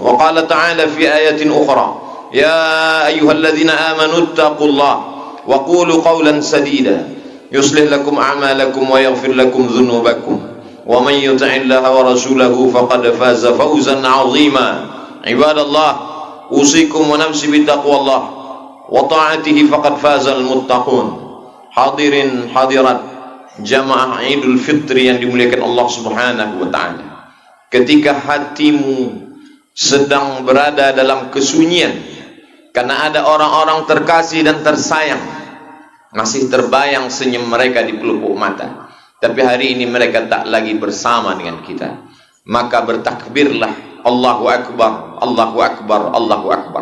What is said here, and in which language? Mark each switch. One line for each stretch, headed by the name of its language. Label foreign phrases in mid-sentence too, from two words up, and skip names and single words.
Arabic: وقال تعالى في آية أخرى يا أيها الذين آمنوا اتقوا الله وقولوا قولا سديدا يصلح لكم أعمالكم ويغفر لكم ذنوبكم ومن يطع الله ورسوله فقد فاز فوزا عظيما. عباد الله أوصيكم ونفسي بتقوى الله وطاعته فقد فاز المتقون.
Indonesian: Hadirin hadirat jamaah Idul Fitri yang dimuliakan Allah
Arabic: سبحانه وتعالى,
Indonesian: ketika hatimu sedang berada dalam kesunyian karena ada orang-orang terkasih dan tersayang, masih terbayang senyum mereka di pelupuk mata, tapi hari ini mereka tak lagi bersama dengan kita, maka bertakbirlah,
Arabic: الله أكبر الله أكبر الله أكبر.